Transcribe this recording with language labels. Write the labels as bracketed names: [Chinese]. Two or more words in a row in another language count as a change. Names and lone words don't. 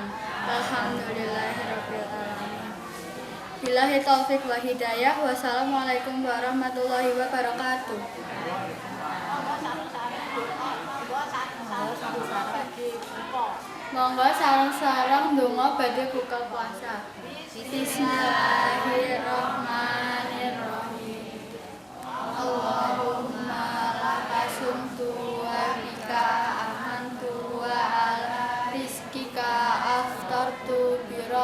[Arabic] الحمد لله رب العالمين. بالله التوفيق والهداية. والسلام عليكم ورحمة الله وبركاته. [Javanese] Monggo sareng-sareng donga badhe buka puasa. [Arabic] بسم الله الرحمن الرحيم. اللهم لك صمت وبك آمنت وعلى رزقك أفطرت